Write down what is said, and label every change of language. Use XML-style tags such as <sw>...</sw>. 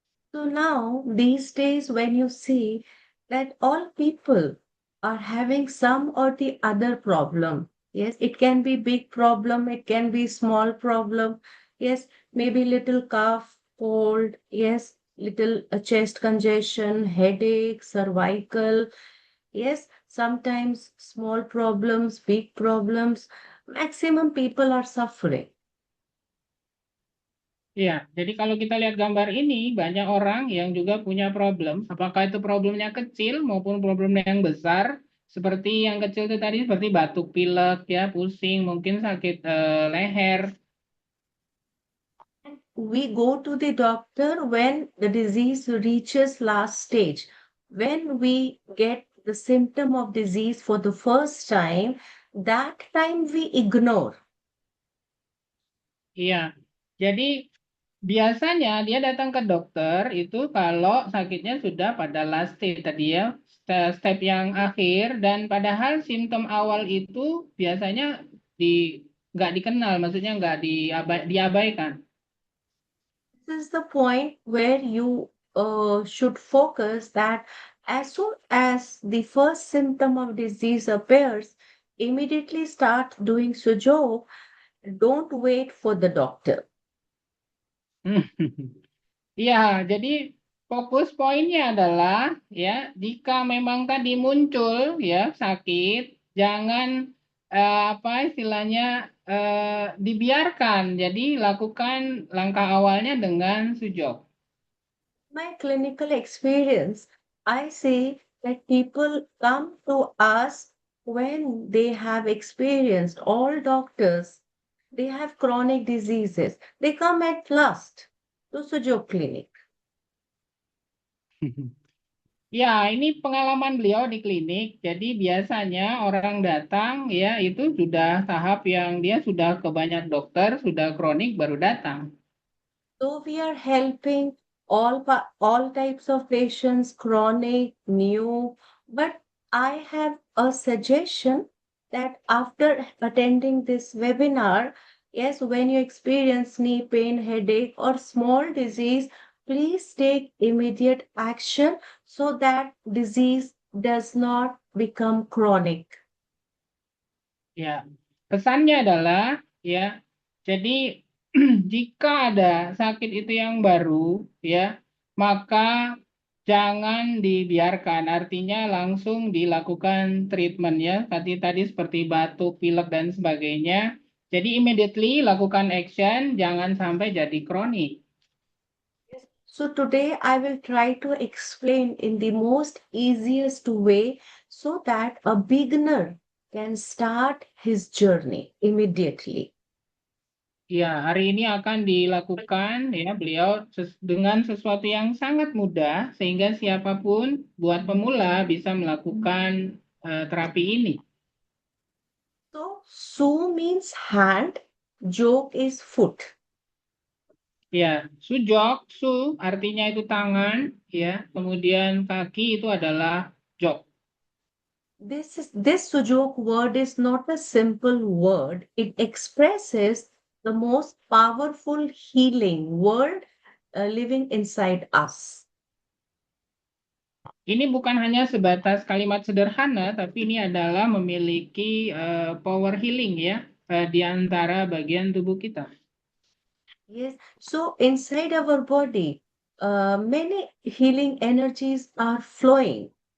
<en>So now, these days, when you see that all people are having some or the other problem, yes, it can be big problem, it can be small problem, yes, maybe little cough, cold, yes, little chest congestion, headache, cervical, yes, sometimes small problems, big problems, maximum people are suffering.</en> <id>Ya, jadi kalau kita lihat gambar ini, banyak orang yang juga punya problem, apakah itu problemnya kecil maupun problemnya yang besar. Seperti yang kecil itu tadi, seperti batuk pilek, ya, pusing, mungkin sakit leher.</id> <en>We go to the doctor when the disease reaches last stage. When we get the symptom of disease for the first time, that time we ignore.</en> <id>Iya, jadi biasanya dia datang ke dokter itu kalau sakitnya sudah pada</id> <en>last stage</en> <id>tadi ya, step yang akhir, dan padahal simptom awal itu biasanya nggak dikenal, maksudnya nggak diabaikan.</id> <en>This is the point where you should focus that as soon as the first symptom of disease appears, immediately start doing sujo. Don't wait for the doctor.</en> <id>Ya, jadi fokus poinnya adalah ya, jika memang tadi muncul ya sakit, jangan apa istilahnya dibiarkan. Jadi lakukan langkah awalnya dengan sujok.</id> <en>My clinical experience, I see that people come to us when they have experienced all doctors, they have chronic diseases. They come at last to Sujo Clinic.</en> <id>Ya, ini pengalaman beliau di klinik. Jadi biasanya orang datang ya itu sudah tahap yang dia sudah ke banyak dokter, sudah kronik baru datang.</id> <en>So we are helping all types of patients, chronic, new. But I have a suggestion that after attending this webinar, yes, when you experience knee pain, headache, or small disease, please take immediate action so that disease does not become chronic.</en> <id>Ya, pesannya adalah ya, jadi jika ada sakit itu yang baru ya, maka jangan dibiarkan, artinya langsung dilakukan treatment ya, tadi seperti batuk, pilek dan sebagainya. Jadi immediately lakukan action, jangan sampai jadi kronik.</id> <en>Yes, So today I will try to explain in the most easiest way so that a beginner can start his journey immediately.</en> <id>Ya, hari ini akan dilakukan ya beliau dengan sesuatu yang sangat mudah sehingga siapapun buat pemula bisa melakukan terapi ini.</id> <en>So Su means hand, Jog is foot.</en> <id>Ya, sujok, su artinya itu tangan, ya. Kemudian kaki itu adalah jok.</id> <en>This Sujok word is not a simple word. It expresses the most powerful healing word living inside us.</en> <id>Ini bukan hanya sebatas kalimat sederhana, tapi ini adalah memiliki power healing ya di antara bagian tubuh kita.</id> <en>Yes, so inside our body, many healing energies are flowing.</en>